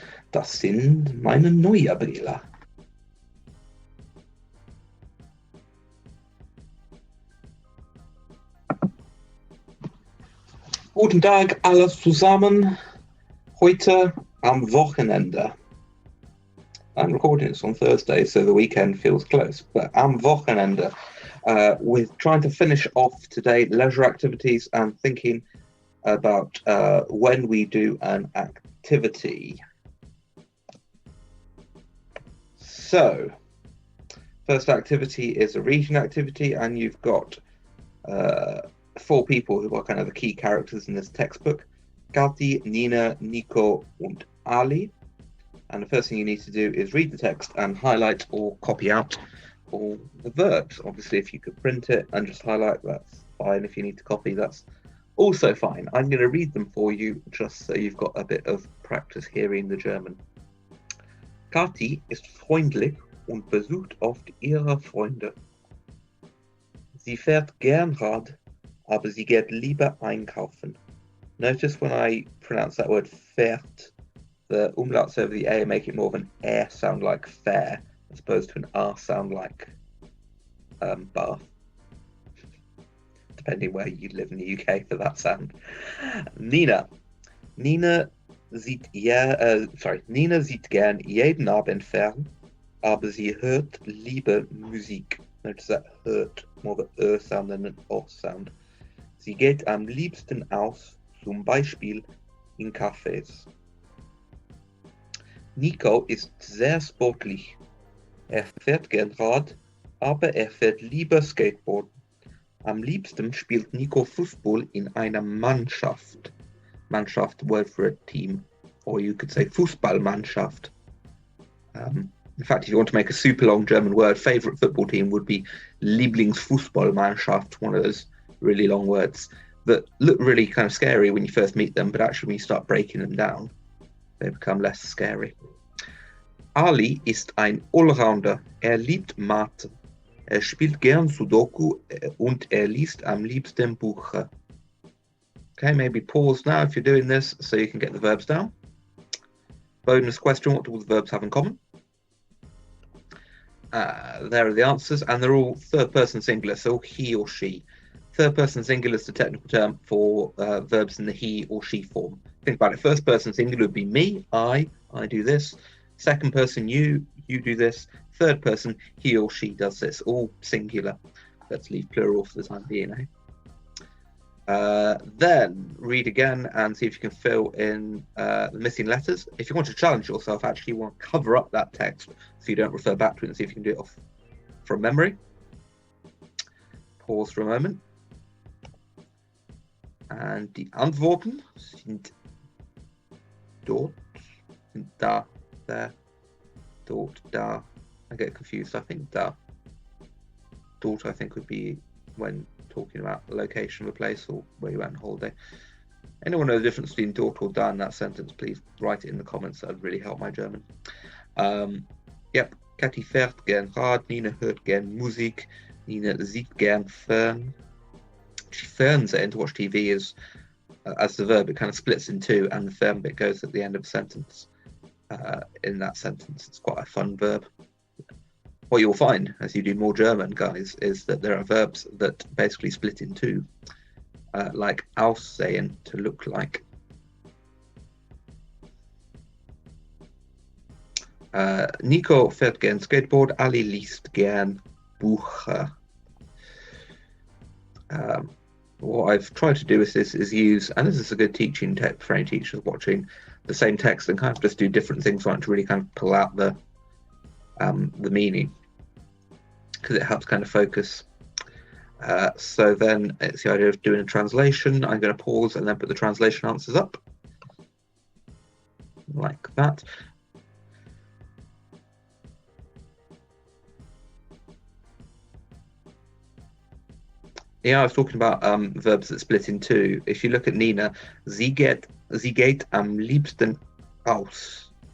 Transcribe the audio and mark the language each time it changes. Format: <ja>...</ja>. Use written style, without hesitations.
<de>Das sind meine neue Brille. Guten Tag, alles zusammen. Heute am Wochenende.</de> <en>I'm recording this on Thursday, so the weekend feels close. But</en> <de>am Wochenende,</de> <en>with trying to finish off today leisure activities and thinking about when we do an activity. So, first activity is a reading activity, and you've got 4 people who are kind of the key characters in this textbook: Kathi, Nina, Nico, and Ali. And the first thing you need to do is read the text and highlight or copy out all the verbs. Obviously, if you could print it and just highlight, that's fine. If you need to copy, that's also fine. I'm going to read them for you just so you've got a bit of practice hearing the German.</en> <de>Kathi ist freundlich und besucht oft ihre Freunde. Sie fährt gern Rad, aber sie geht lieber einkaufen.</de> <en>Notice when I pronounce that word fährt, the umlauts over the A make it more of an air sound like fair, as opposed to an R sound like bath. Depending where you live in the UK for that sound.</en> <de>Nina. Nina sieht gern jeden Abend fern, aber sie hört lieber Musik.</de> <en>Notice that hört, more of a sound than an O sound.</en> <de>Sie geht am liebsten aus, zum Beispiel in Cafés. Nico ist sehr sportlich. Er fährt gern Rad, aber er fährt lieber Skateboard. Am liebsten spielt Nico Fußball in einer Mannschaft.</de> <en>Mannschaft, word for a team. Or you could say Fußballmannschaft. In fact, if you want to make a super long German word, favorite football team would be Lieblingsfußballmannschaft, one of those really long words that look really kind of scary when you first meet them, but actually when you start breaking them down, they become less scary.</en> <de>Ali ist ein Allrounder. Er liebt Mathe. Er spielt gern Sudoku und er liest am liebsten Bücher.</de> <en>Okay, maybe pause now if you're doing this so you can get the verbs down. Bonus question, what do all the verbs have in common? There are the answers, and they're all third person singular, so he or she. Third person singular is the technical term for verbs in the he or she form. Think about it. First person singular would be me, I do this. Second person, you do this. Third person, he or she does this. All singular. Let's leave plural for the time being. Then read again and see if you can fill in the missing letters. If you want to challenge yourself, actually you want to cover up that text so you don't refer back to it, and see if you can do it off from memory. Pause for a moment.</en> <de>And die Antworten sind dort, sind da, there, dort, da.</de> <en>I get confused, I think da. Dort, I think, would be when talking about the location of a place or where you went on holiday. Anyone know the difference between dort or da in that sentence, please write it in the comments. That would really help my German.</en> <de>Yep, Kathi fährt gern Rad, Nina hört gern Musik, Nina sieht gern fern.</de> <en>She fernsehen, to watch TV, is as the verb, it kind of splits in two, and the fern bit goes at the end of a sentence. In that sentence, it's quite a fun verb. What you'll find as you do more German, guys, is that there are verbs that basically split in two, like aussehen, to look like.</en> <de>Nico fährt gern Skateboard, Ali liest gern Bücher.</de> <en>What I've tried to do with this is use, and this is a good teaching tip for any teachers watching, the same text and kind of just do different things on it to really kind of pull out the meaning, because it helps kind of focus. So then it's the idea of doing a translation. I'm going to pause and then put the translation answers up like that. Yeah, I was talking about verbs that split in two. If you look at Nina,</en> <de>sie geht am liebsten aus.</de>